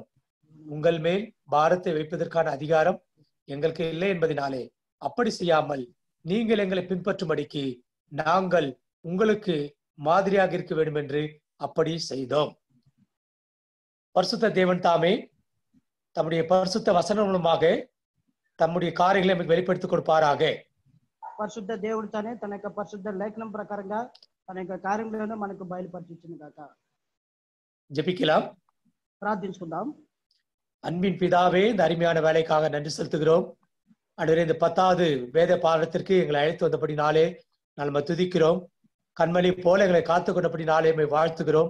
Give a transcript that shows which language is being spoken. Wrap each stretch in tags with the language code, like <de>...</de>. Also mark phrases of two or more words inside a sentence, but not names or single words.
<ta>உங்கள் மேல் பாரத்தை வைப்பதற்கான அதிகாரம் எங்களுக்கு இல்லை என்பதனாலே அப்படி செய்யாமல் நீங்கள் எங்களை பின்பற்றும்படிக்கு நாங்கள் உங்களுக்கு மாதிரியாக இருக்க வேண்டும் என்று அப்படி செய்தோம். பரிசுத்த தேவன் தாமே தம்முடைய பரிசுத்த வசனம் மூலமாக தம்முடைய காரியங்களை நமக்கு வெளிப்படுத்திக் கொடுப்பாராக.</ta> <te>పరిశుద్ధ దేవుడు తనే తన యొక్క పరిశుద్ధ లేఖనం ప్రకారంగా తన యొక్క కార్యంలోనే మనకు బయలుపరిచింది కాక.</te> <ta>ஜெபிக்கலாம்.</ta> <te>ప్రార్థించుకుందాం.</te> <ta>அன்பின் பிதாவே, இந்த அருமையான வேலைக்காக நன்றி செலுத்துகிறோம். ஆண்டவரே, இந்த 10வது வேத பாடத்திற்கு எங்களை அழைத்து வந்தபடினாலே நம்ம துதிக்கிறோம். கண்மணி போல எங்களை காத்து கொண்டபடினாலே வாழ்த்துகிறோம்.</ta>